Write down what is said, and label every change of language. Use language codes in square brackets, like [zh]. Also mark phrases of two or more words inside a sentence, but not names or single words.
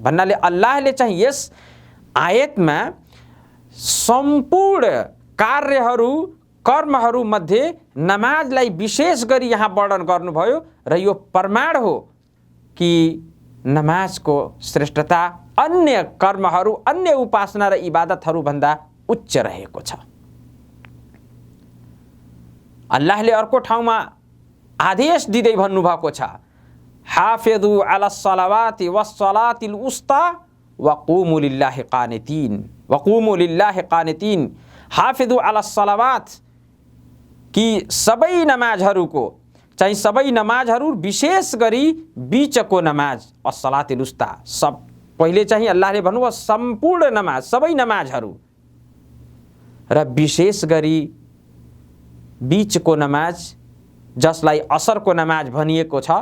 [ne] भन्नाले अल्लाहले चाहिँ यस आयतमा सम्पूर्ण कर्महरू मध्ये नमाजलाई विशेष गरी यहाँ वर्णन गर्नुभयो र यो प्रमाण हो कि नमाजको श्रेष्ठता अन्य कर्महरू, अन्य उपासना र इबादतहरू भन्दा उच्च रहेको छ। अल्लाहले अर्को ठाउँमा आदेश दिँदै भन्नुभएको छ [ar] حافظوا على الصلوات والصلاة الوسطى وقوموا لله قانتين. حافظوا على الصلوات, [ne] कि सबै नमाजहरू विशेष गरी बीचको नमाज [ar] الصلاة الوسطى, [ne] सब पहिले चाहिँ अल्लाहले भन्नुभयो सम्पूर्ण नमाज, सबै नमाजहरू, र विशेष गरी बीचको नमाज जसलाई असरको नमाज भनिएको छ।